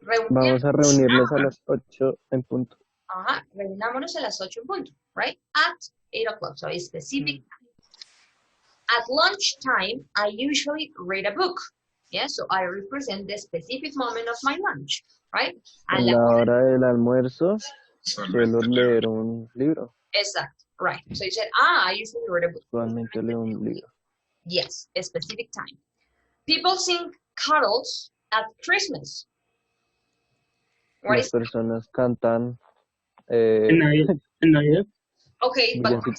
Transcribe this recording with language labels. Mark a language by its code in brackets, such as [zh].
[es] Vamos a reunirnos a las 8 en punto. Reunámonos a las 8 en punto, right? [en] At 8 o'clock, so a specific time. At lunchtime, I usually read a book. Yeah, so I represent the specific moment of my lunch, right? A [es] En la hora del almuerzo, suelo leer un libro. Exacto, right. [en] So you said, I usually read a book. [es] Usualmente leo un libro. [en] Yes, a specific time. People sing carols at Christmas. What [es] Las [en] is [es] personas cantan En Navidad. [en] okay, but what is